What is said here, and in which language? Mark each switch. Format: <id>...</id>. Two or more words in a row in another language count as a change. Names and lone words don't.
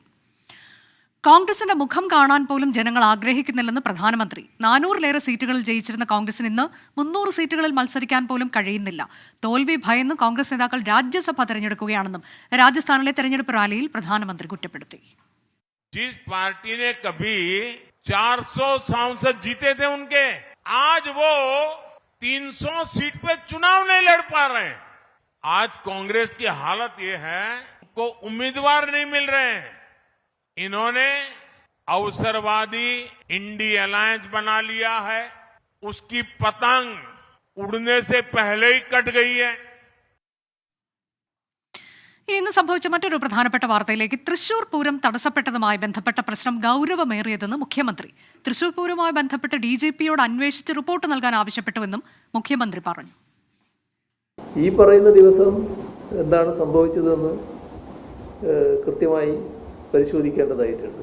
<ml>കോൺഗ്രസിന്റെ മുഖം കാണാൻ പോലും ജനങ്ങൾ ആഗ്രഹിക്കുന്നില്ലെന്ന് പ്രധാനമന്ത്രി. 400-ലേറെ സീറ്റുകളിൽ ജയിച്ചിരുന്ന കോൺഗ്രസിന് ഇന്ന് 300 സീറ്റുകളിൽ മത്സരിക്കാൻ പോലും കഴിയുന്നില്ല. തോൽവി ഭയന്ന് കോൺഗ്രസ് നേതാക്കൾ രാജ്യസഭ തെരഞ്ഞെടുക്കുകയാണെന്നും രാജസ്ഥാനിലെ തെരഞ്ഞെടുപ്പ് റാലിയിൽ പ്രധാനമന്ത്രി കുറ്റപ്പെടുത്തി.</ml> <hi>जिस पार्टी ने कभी 400 सांसद जीते थे उनके, आज वो 300 सीट पे चुनाव नहीं लड़ पा रहे हैं. आज कांग्रेस की हालत ये है, उनको उम्मीदवार नहीं मिल रहे हैं. इन्होंने अवसरवादी इंडी अलायंस बना लिया है. उसकी पतंग उड़ने से पहले ही कट गई है.</hi> <ml>ഇന്ന് സംഭവിച്ച മറ്റൊരു പ്രധാനപ്പെട്ട വാർത്തയിലേക്ക്. തൃശൂർ പൂരം തടസ്സപ്പെട്ടതുമായി ബന്ധപ്പെട്ട പ്രശ്നം ഗൗരവമേറിയതെന്ന് മുഖ്യമന്ത്രി. തൃശൂർ പൂരവുമായി ബന്ധപ്പെട്ട് DGP-യോട് അന്വേഷിച്ച് റിപ്പോർട്ട് നൽകാൻ ആവശ്യപ്പെട്ടുവെന്നും മുഖ്യമന്ത്രി പറഞ്ഞു. ഈ പറയുന്ന ദിവസം എന്താണ് സംഭവിച്ചതെന്ന് കൃത്യമായി പരിശോധിക്കേണ്ടതായിട്ടുണ്ട്.</ml>